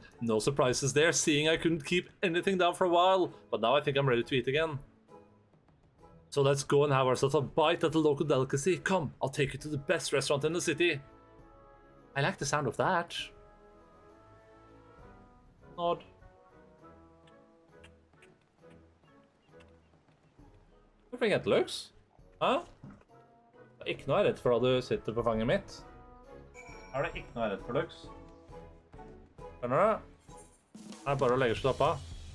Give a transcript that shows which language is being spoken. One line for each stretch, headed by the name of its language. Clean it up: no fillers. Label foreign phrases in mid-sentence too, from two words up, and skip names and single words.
English: No surprises there, seeing I couldn't keep anything down for a while, but now I think I'm ready to eat again. So let's go and have ourselves a bite at the local delicacy. Come, I'll take you to the best restaurant in the city. I like the sound of that. Nod.
Norwegian: Hvorfor er det Lux? Hæ? Det er ikke noe jeg er redd for da du sitter på fanget mitt. Her er det ikke noe jeg er redd for, Lux. Skjønner du? Det er bare å legge seg opp av.